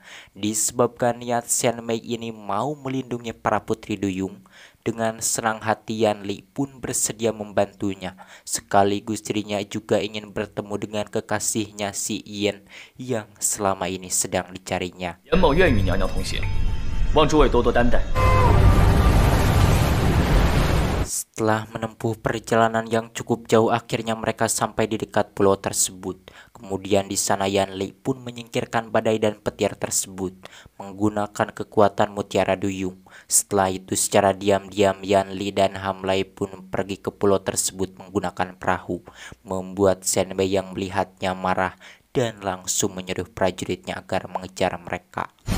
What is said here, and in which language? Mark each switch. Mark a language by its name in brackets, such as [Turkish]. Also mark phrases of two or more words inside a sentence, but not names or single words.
[Indonesian] Disebabkan niat Shen Mei ini mau melindungi para putri duyung, dengan senang hati Yanli pun bersedia membantunya. Sekaligus dirinya juga ingin bertemu dengan kekasihnya si Yin yang selama ini sedang dicarinya. [Chinese] 严某愿与娘娘同行，望诸位多多担待。 [Indonesian] Setelah menempuh perjalanan yang cukup jauh, akhirnya mereka sampai di dekat pulau tersebut. Kemudian di sana Yanli pun menyingkirkan badai dan petir tersebut menggunakan kekuatan mutiara duyung. Setelah itu secara diam-diam Yanli dan Hamlai pun pergi ke pulau tersebut menggunakan perahu, membuat Shen Mei yang melihatnya marah dan langsung menyuruh prajuritnya agar mengejar mereka.